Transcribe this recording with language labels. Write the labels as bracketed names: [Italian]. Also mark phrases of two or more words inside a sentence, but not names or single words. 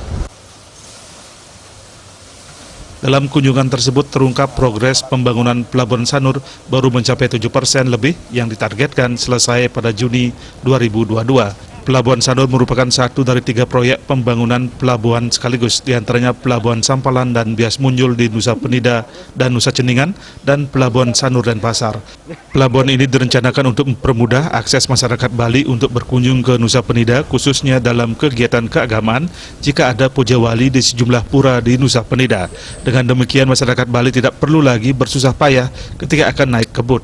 [Indonesian] Dalam kunjungan tersebut terungkap progres pembangunan Pelabuhan Sanur baru mencapai 7% lebih yang ditargetkan selesai pada Juni 2022. Pelabuhan Sanur merupakan satu dari 3 proyek pembangunan pelabuhan sekaligus, diantaranya Pelabuhan Sampalan dan Bias Munjul di Nusa Penida dan Nusa Ceningan, dan Pelabuhan Sanur Denpasar. Pelabuhan ini direncanakan untuk mempermudah akses masyarakat Bali untuk berkunjung ke Nusa Penida, khususnya dalam kegiatan keagamaan jika ada puja wali di sejumlah pura di Nusa Penida. Dengan demikian, masyarakat Bali tidak perlu lagi bersusah payah ketika akan naik ke bot.